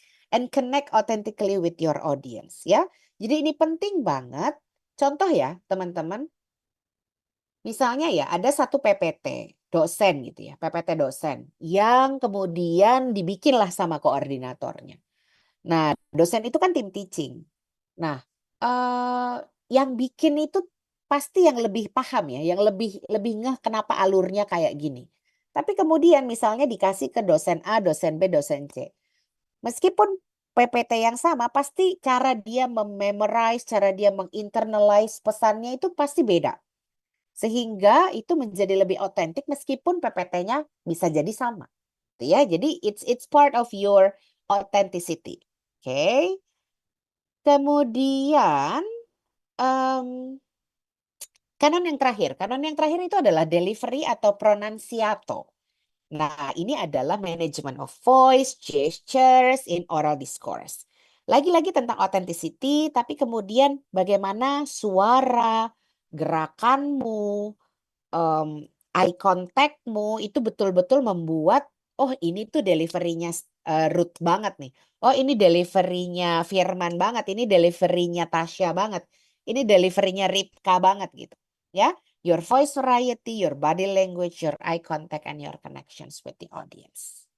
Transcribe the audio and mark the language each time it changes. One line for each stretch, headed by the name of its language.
English: And connect authentically with your audience ya.
Indonesian: Jadi ini penting banget. Contoh ya, teman-teman. Misalnya ya, ada satu PPT dosen gitu ya, PPT dosen yang kemudian dibikinlah sama koordinatornya. Nah, dosen itu kan tim teaching. Nah, yang bikin itu pasti yang lebih paham ya, yang lebih ngeh kenapa alurnya kayak gini. Tapi kemudian misalnya dikasih ke dosen A, dosen B, dosen C. Meskipun PPT yang sama, pasti cara dia mememorize, cara dia menginternalize pesannya itu pasti beda. Sehingga itu menjadi lebih otentik meskipun PPT-nya bisa jadi sama. Gitu ya.
English: Jadi it's part of your authenticity.
Indonesian: Oke. Kemudian kanon yang terakhir itu adalah delivery atau pronunciato. Nah, ini adalah
English: management of voice, gestures in oral discourse.
Indonesian: Lagi-lagi tentang authenticity, tapi kemudian bagaimana suara, gerakanmu, eye contactmu itu betul-betul membuat, oh ini tuh deliverynya Ruth banget nih. Oh ini deliverynya Firman banget, ini deliverynya Tasya banget, ini deliverynya Ripka banget gitu.
English: Ya, your voice variety, your body language, your eye contact, and your connections with the audience.